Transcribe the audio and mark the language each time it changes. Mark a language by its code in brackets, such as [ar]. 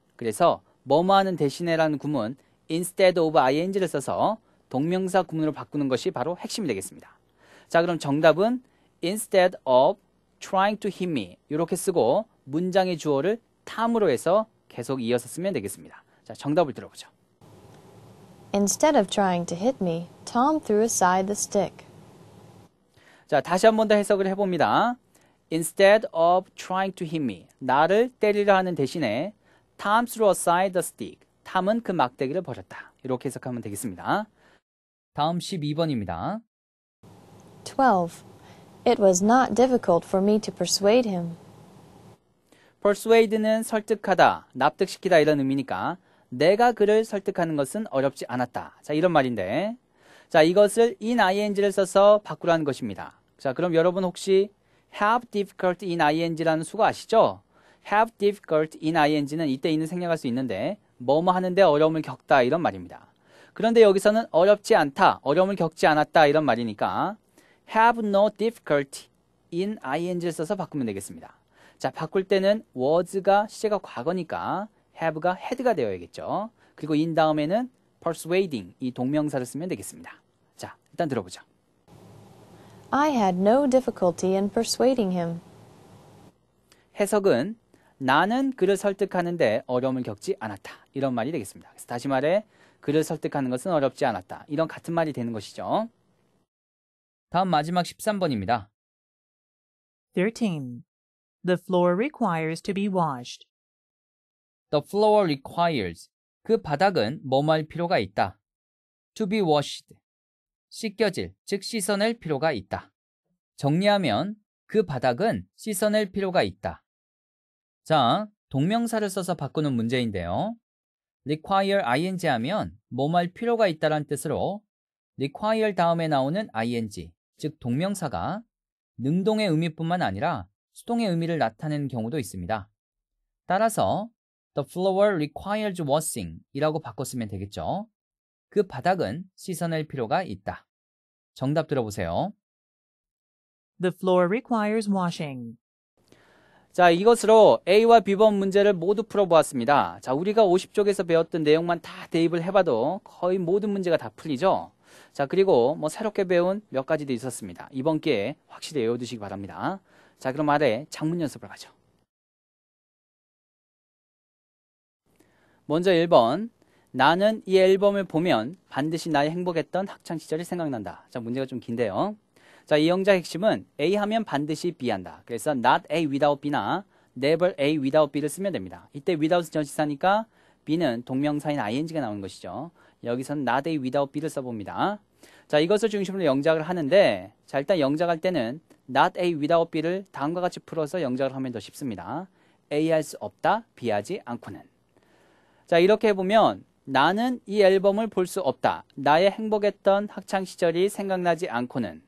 [ko] 그래서 뭐뭐 하는 대신에라는 구문 instead of ing를 써서 동명사 구문으로 바꾸는 것이 바로 핵심이 되겠습니다. 자, 그럼 정답은 [en] instead of trying to hit me [ko] 이렇게 쓰고 문장의 주어를 탐으로 해서 계속 이어서 쓰면 되겠습니다. 자, 정답을 들어보죠. [en] Instead of trying to hit me, Tom threw aside the stick. [ko] 자, 다시 한 번 더 해석을 해봅니다. [en] Instead of trying to hit me, [ko] 나를 때리려 하는 대신에 [en] Tom threw aside the stick, [ko] 탐은 그 막대기를 버렸다. 이렇게 해석하면 되겠습니다. 다음 12번입니다. 12. [en] It was not difficult for me to persuade him. [ko] persuade는 설득하다, 납득시키다 이런 의미니까 내가 그를 설득하는 것은 어렵지 않았다. 자, 이런 말인데 자, 이것을 in ing를 써서 바꾸라는 것입니다. 자, 그럼 여러분 혹시 have difficult in ing라는 수거 아시죠? have difficult in ing는 이때 있는 생략할 수 있는데 뭐뭐 하는데 어려움을 겪다 이런 말입니다. 그런데 여기서는 어렵지 않다, 어려움을 겪지 않았다 이런 말이니까 have no difficulty in ing를 써서 바꾸면 되겠습니다. 자, 바꿀 때는 was가 시제가 과거니까 have가 had가 되어야겠죠. 그리고 in 다음에는 persuading 이 동명사를 쓰면 되겠습니다. 자, 일단 들어보죠. [en] I had no difficulty in persuading him. [ko] 해석은 나는 그를 설득하는데 어려움을 겪지 않았다. 이런 말이 되겠습니다. 그래서 다시 말해 그를 설득하는 것은 어렵지 않았다. 이런 같은 말이 되는 것이죠. 다음 마지막 13번입니다. 13. [en] The floor requires to be washed. The floor requires. [ko] 그 바닥은 뭐뭐 할 필요가 있다. [en] To be washed. [ko] 씻겨질, 즉 씻어낼 필요가 있다. 정리하면 그 바닥은 씻어낼 필요가 있다. 자, 동명사를 써서 바꾸는 문제인데요. require ing 하면 뭐뭐 할 필요가 있다라는 뜻으로 require 다음에 나오는 ing, 즉 동명사가 능동의 의미뿐만 아니라 수동의 의미를 나타내는 경우도 있습니다. 따라서 [en] The floor requires washing [ko] 이라고 바꿨으면 되겠죠. 그 바닥은 씻어낼 필요가 있다. 정답 들어보세요. [en] The floor requires washing. [ko] 자, 이것으로 A와 B번 문제를 모두 풀어보았습니다. 자, 우리가 50쪽에서 배웠던 내용만 다 대입을 해봐도 거의 모든 문제가 다 풀리죠. 자, 그리고 새롭게 배운 몇 가지도 있었습니다. 이번 기회에 확실히 외워두시기 바랍니다. 자, 그럼 아래 작문 연습을 가죠. 먼저 1번. 나는 이 앨범을 보면 반드시 나의 행복했던 학창시절이 생각난다. 자, 문제가 좀 긴데요. 자, 이 영작 핵심은 A 하면 반드시 B 한다. 그래서 not A without B나 never A without B를 쓰면 됩니다. 이때 without 전치사니까 B는 동명사인 ing가 나오는 것이죠. 여기서는 not A without B를 써봅니다. 자, 이것을 중심으로 영작을 하는데 자, 일단 영작할 때는 not A without B를 다음과 같이 풀어서 영작을 하면 더 쉽습니다. A 할 수 없다, B 하지 않고는. 자, 이렇게 해보면 나는 이 앨범을 볼 수 없다. 나의 행복했던 학창시절이 생각나지 않고는.